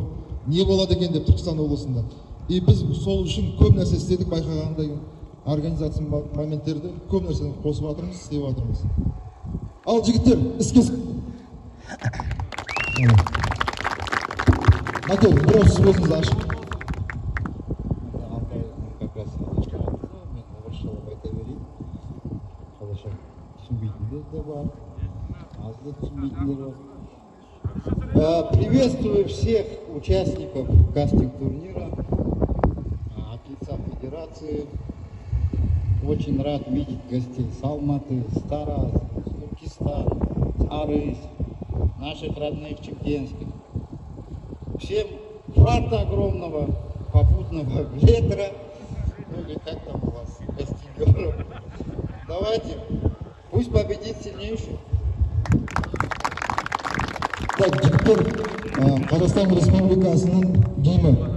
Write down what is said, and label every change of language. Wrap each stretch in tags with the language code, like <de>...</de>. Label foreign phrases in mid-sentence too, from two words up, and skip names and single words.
<kk>Не болады екен деп Түркістан облысында. И біз сол үшін көп нәрсе істедік, байқағандай организация моменттерді көп нәрсені қосып жатырмыз, істеп жатырмыз. Ал жігіттер, іске Мәтел, бір сөз өзіңізді ашып.</kk> <ru>Как раз</ru> <kk>мен орысшалап айта берейін. Қазақша түсінбейтіндер де бар, азды түсінбейтіндер бар.</kk> <ru>Приветствую всех участников кастинг-турнира от лица Федерации. Очень рад видеть гостей с Алматы, с Тараса, с Туркестана, с Арыс, наших родных чемкенских. Всем фарта огромного, попутного ветра, ну или как там у вас, костюмеров. Давайте, пусть победит сильнейший.</ru> <kk>Так, жігіттер, Қазақстан Республикасының гимні.</kk>